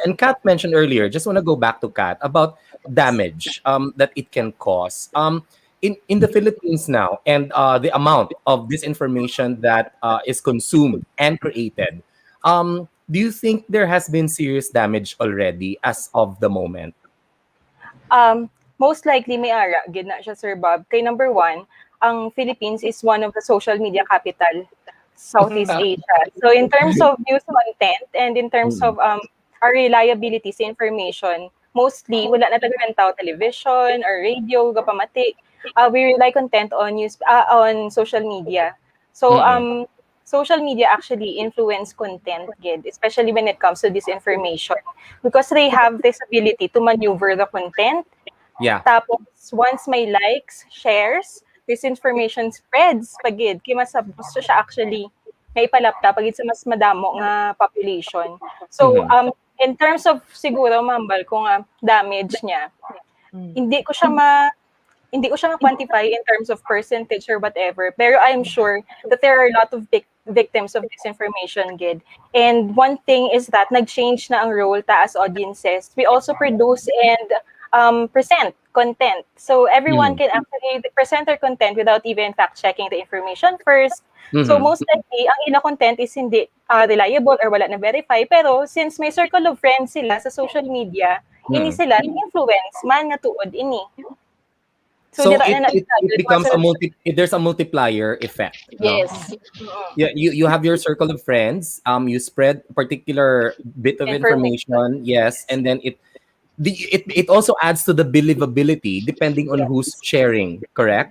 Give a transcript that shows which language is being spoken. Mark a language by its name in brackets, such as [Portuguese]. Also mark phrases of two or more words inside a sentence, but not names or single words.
[English] And Kat mentioned earlier, just want to go back to Kat about damage that it can cause. In the Philippines now, and the amount of disinformation that is consumed and created, do you think there has been serious damage already as of the moment? [Hiligaynon] Most likely may ara gid na siya, Sir Bob. [English] Kay number one, ang Philippines is one of the social media capital Southeast Asia. So in terms of news content and in terms Mm, of our reliability sa information, mostly [Hiligaynon] wala na taga [English] television or radio gapamati. We rely content on on social media. So mm, social media actually influence content gid, especially when it comes to disinformation, because they have this ability to maneuver the content. yeah. [Hiligaynon] Tapos, once may likes, shares, [English] this information spreads [Hiligaynon] pagid kay mas gusto siya actually nga ipalapta pagid sa mas madamo nga population. So, Mhm, [English] in terms of [Hiligaynon] siguro mambal kung damage niya, Mm. hindi ko siya hindi ko siya [English] ma-quantify in terms of percentage or whatever, pero I'm sure that there are a lot of victims of disinformation, gid. And one thing is that [Hiligaynon] nag-change na ang [English] role ta as audiences. We also produce and present content. So everyone mhm, can actually present their content without even fact-checking the information first. So mhm, most likely, [Hiligaynon] ang ila content is hindi reliable or wala na verify. [English] Pero since may circle of friends [Hiligaynon] sila sa [English] social media, ini mhm. [Hiligaynon] sila influence man nga tuod ini. [English] So So [Hiligaynon] dira [English] it, [Hiligaynon] na [English] it it [Hiligaynon] nagtagad [English] becomes a [Hiligaynon] sa [English] there's a multiplier effect, no? yes. Yeah, you have your circle of friends, you spread a particular bit of Information. information, yes, and then it also adds to the believability depending on who's Yes. sharing, correct?